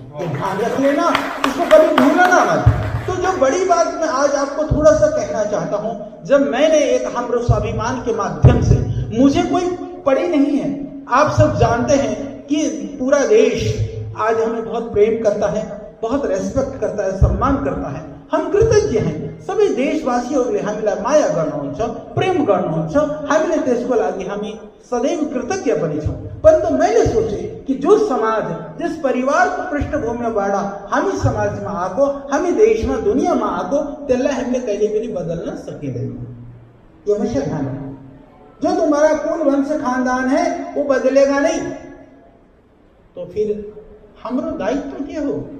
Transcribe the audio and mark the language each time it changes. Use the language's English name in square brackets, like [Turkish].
[Hindi] तो ध्यान रख लेना, इसको कभी भूलना मत। तो जो बड़ी बात मैं आज आपको थोड़ा सा कहना चाहता हूं, जब मैंने एक हमरो स्वाभिमान के माध्यम से, मुझे कोई पड़ी नहीं है, आप सब जानते हैं कि पूरा देश आज हमें बहुत प्रेम करता है, बहुत रेस्पेक्ट करता है, सम्मान करता है। हम कृतज्ञ हैं, [Nepali] सबै देशवासीहरूले हामीलाई माया गर्नुहुन्छ, प्रेम गर्नुहुन्छ। हामीले त्यसको लागि हामी सदैव कृतज्ञ पनि छौँ। परन्तु मैले सोचे कि जो समाज, जिस परिवार को पृष्ठभूमिबाट हामी समाजमा आएको, हामी देशमा, दुनियाँमा आएको, त्यसलाई हामीले कहिले पनि बदल्न सकिँदैन। [Hindi] यो हमेशा ध्यान रखना। जो तुम्हारा कुल वंश खानदान है वो बदलेगा नहीं। [Nepali] तो फिर हाम्रो दायित्व के हो?